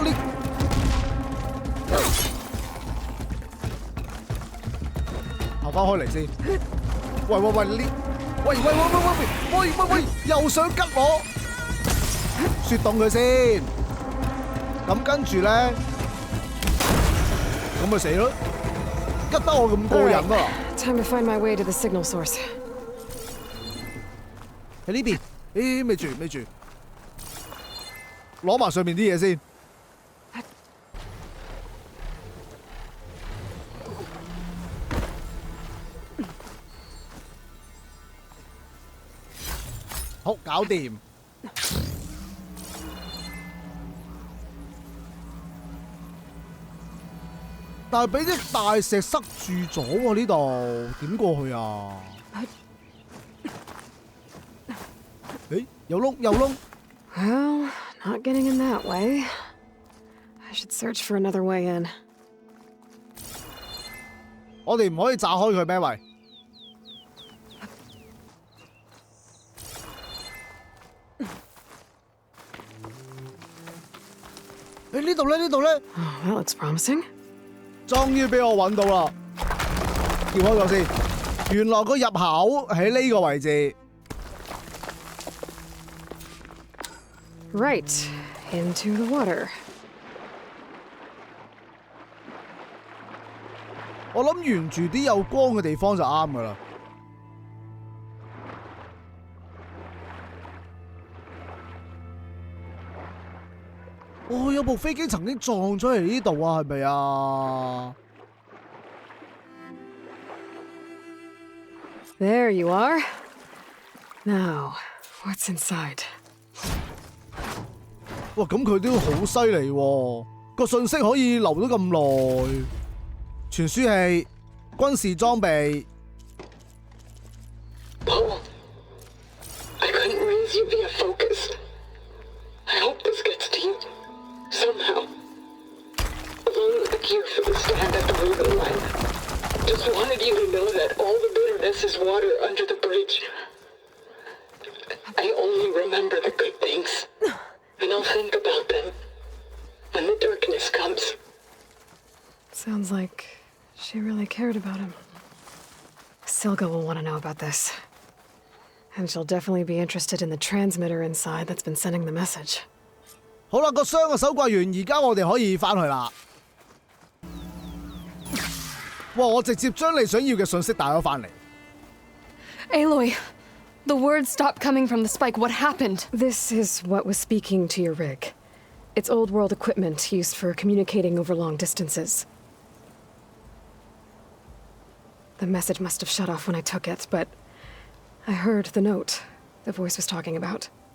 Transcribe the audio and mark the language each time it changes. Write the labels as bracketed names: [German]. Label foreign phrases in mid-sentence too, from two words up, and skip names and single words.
[Cantonese] 你行翻開嚟先。喂，你喂，又想吉我，雪凍佢先。咁跟住咧，咁咪死咯！吉得我咁過癮啊！ [English] Time to find my way to the signal source. [Cantonese] 喺呢邊，咪住，攞埋上面啲嘢先。好，搞掂。但係俾啲大石塞住咗喎，呢度點過去啊？有窿。 [English] Well, not getting in that way. I should search for another way in. [Cantonese] 我哋唔可以炸開佢咩？喂！呢度咧 [English] Oh, that looks promising. [Cantonese] 終於俾我揾到啦！跳開咗先，原來個入口喺呢個位置。 [English] Right, into the water. [Cantonese] 我諗沿住啲有光嘅地方就啱噶啦。有部部飛機曾經撞咗嚟呢度啊？係咪啊？ [English] There you are. Now, what's inside? [Cantonese] 哇，咁佢都好犀利喎！個信息可以留咗咁耐，傳輸器、軍事裝備。 [English] Paul, I couldn't raise you via focus. I hope this gets to you somehow. Along with the gear for the stand at the Ruben line. Just wanted you to know that all the bitterness is water under the bridge. I only remember the good things, and I'll think about them when the darkness comes. Sounds like she really cared about him. Silga will want to know about this. And she'll definitely be interested in the transmitter inside that's been sending the message. [Cantonese] 好啦，個箱嘅收櫃完，而家我哋可以翻去啦。哇！我直接將你想要嘅信息帶咗翻嚟。 [English] Aloy, the words stopped coming from the spike. What happened? This is what was speaking to your rig. It's old world equipment used for communicating over long distances. The message must have shut off when I took it, but I heard the note the voice was talking about.